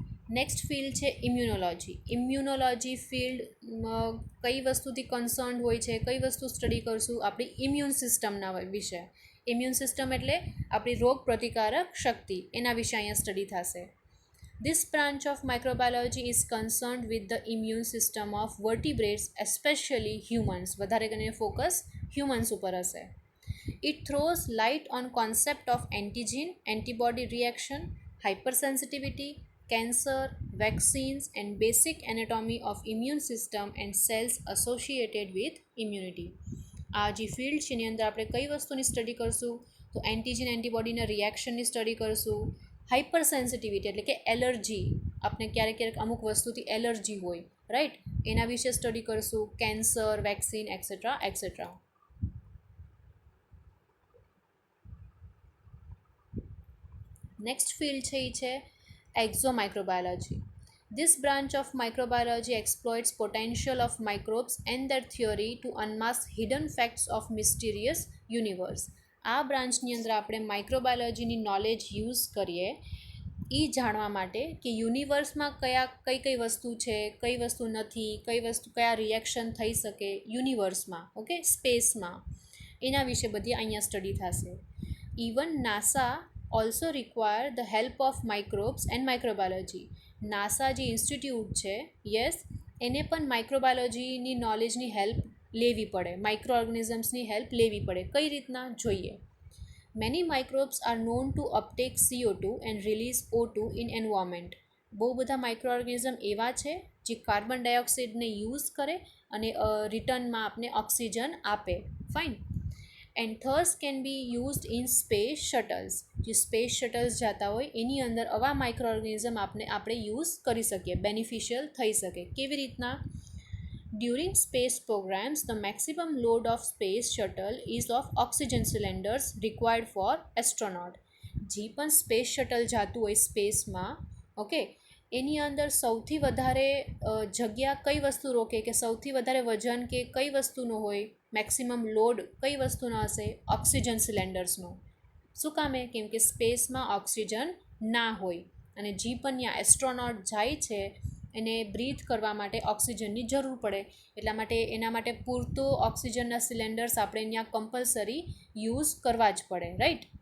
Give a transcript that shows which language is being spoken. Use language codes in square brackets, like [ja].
[gu] Next field છે immunology. Immunology field કઈ વસ્તુથી કન્સર્ન્ડ હોય છે, કઈ વસ્તુ સ્ટડી કરશું, આપણી ઇમ્યુન સિસ્ટમના વિશે. ઇમ્યુન સિસ્ટમ એટલે આપણી રોગ પ્રતિકારક શક્તિ, એના વિશે અહીંયા સ્ટડી થશે. [en] This branch of microbiology is concerned with the immune system of vertebrates, especially humans. [gu] વધારે કરીને ફોકસ હ્યુમન્સ ઉપર હશે. [en] It throws light on concept of antigen, antibody reaction, hypersensitivity, cancer, vaccines and basic anatomy of immune system and cells associated with immunity. [gu] આ જે field છે એની અંદર આપણે કઈ વસ્તુની સ્ટડી કરશું, તો એન્ટીજન એન્ટીબોડીના રિએક્શનની સ્ટડી કરશું. હાઇપર સેન્સિટિવિટી એટલે કે એલર્જી, આપણે ક્યારેક ક્યારેક અમુક વસ્તુથી એલર્જી હોય, રાઈટ, એના વિશે સ્ટડી કરશું. Cancer, vaccine et cetera et cetera. Next field છે એ છે exomicrobiology. [en] This branch of microbiology exploits potential of microbes and their theory to unmask hidden facts of mysterious universe. [gu] આ બ્રાન્ચની અંદર આપણે માઇક્રોબાયોલોજીની નોલેજ યુઝ કરીએ એ જાણવા માટે કે યુનિવર્સમાં કઈ કઈ વસ્તુ છે, કઈ વસ્તુ નથી, કઈ વસ્તુ કયા રિએક્શન થઈ શકે યુનિવર્સમાં, ઓકે, સ્પેસમાં, એના વિશે બધી અહીંયા સ્ટડી થશે. [en] Even NASA also require the help of microbes and microbiology. [gu] NASA જે ઇન્સ્ટિટ્યૂટ છે, યસ, એને પણ માઇક્રોબાયોલોજીની નોલેજની હેલ્પ લેવી પડે, માઇક્રો ઓર્ગેનિઝમ્સની હેલ્પ લેવી પડે. કઈ રીતના જોઈએ? [en] Many microbes are known to uptake CO2 and release O2 in environment. [gu] બહુ બધા માઇક્રો ઓર્ગેનિઝમ એવા છે જે કાર્બન ડાયોક્સાઇડને યુઝ કરે અને રિટર્નમાં આપને ઓક્સિજન આપે, fine. [en] And others can be used in space shuttles. [gu] જે સ્પેસ શટલ્સ જતા હોય એની અંદર આવા માઇક્રો ઓર્ગેનિઝમ આપણે યુઝ કરી શકીએ, બેનિફિશિયલ થઈ શકે. કેવી રીતના? [en] During space programs, the maximum load of space shuttle is of oxygen cylinders required for astronaut. [gu] જે પણ સ્પેસ શટલ જતું હોય સ્પેસમાં, ઓકે, એની અંદર સૌથી વધારે જગ્યા કઈ વસ્તુ રોકે, કે સૌથી વધારે વજન કે કઈ વસ્તુનો હોય, મેક્સિમમ લોડ કઈ વસ્તુનો હશે? ઓક્સિજન સિલિન્ડર્સનો. શું કામે? કેમ કે સ્પેસમાં ઓક્સિજન ના હોય અને જે પણ ત્યાં એસ્ટ્રોનોટ જાય છે એને બ્રીથ કરવા માટે ઓક્સિજનની જરૂર પડે, એટલા માટે એના માટે પૂરતો ઓક્સિજનના સિલિન્ડર્સ આપણે ત્યાં કમ્પલસરી યુઝ કરવા જ પડે, રાઈટ.